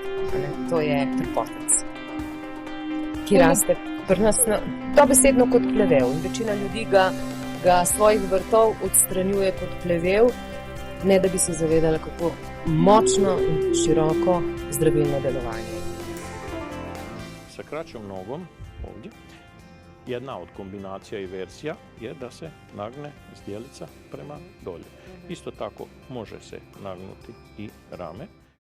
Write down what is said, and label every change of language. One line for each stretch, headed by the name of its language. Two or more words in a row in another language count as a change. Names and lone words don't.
Slovenian: To je trpotec, ki raste pri nas dobesedno kot plevel. In večina ljudi ga svojih vrtov odstranjuje kot plevel, ne da bi se zavedala, kako močno in široko zdravilno delovanje.
Croatian: Sa kraćom nogom ovdje, jedna od kombinacija i versija je da se nagne zdjelica prema dolje. Isto tako može se nagnuti i rame.